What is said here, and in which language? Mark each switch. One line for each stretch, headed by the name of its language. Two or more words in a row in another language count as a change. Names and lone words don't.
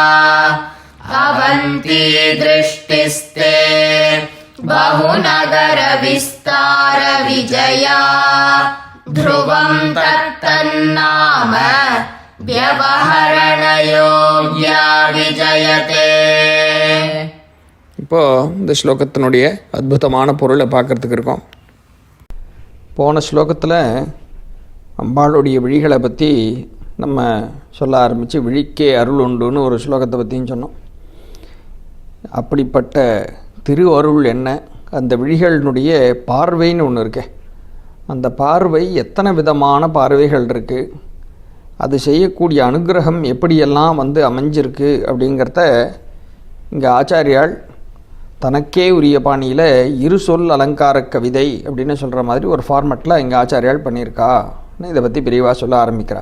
Sanskrit: अवन्ती दृष्टिस्ते बहुनगर विस्तार विजया ध्रुवं तत्तन्नाम व्यवहरणयोग्या विजयते
Tamil: இப்போது இந்த ஸ்லோகத்தினுடைய அற்புதமான பொருளை பார்க்குறதுக்கு இருக்கோம். போன ஸ்லோகத்தில் அம்பாளுடைய விழிகளை பற்றி நம்ம சொல்ல ஆரம்பித்து விழிக்கே அருள் உண்டுன்னு ஒரு ஸ்லோகத்தை பற்றியும் சொன்னோம். அப்படிப்பட்ட திரு அருள் என்ன, அந்த விழிகளினுடைய பார்வைன்னு ஒன்று இருக்கே, அந்த பார்வை எத்தனை விதமான பார்வைகள் இருக்குது, அது செய்யக்கூடிய அனுகிரகம் எப்படியெல்லாம் அமைஞ்சிருக்கு அப்படிங்கிறத இங்கே ஆச்சாரியால் தனக்கே உரிய பாணியில் இரு சொல் அலங்கார கவிதை அப்படின்னு சொல்கிற மாதிரி ஒரு ஃபார்மெட்டில் இங்கே ஆச்சாரியால் பண்ணியிருக்கான்னு இதை பற்றி விரிவாக சொல்ல ஆரம்பிக்கிறார்.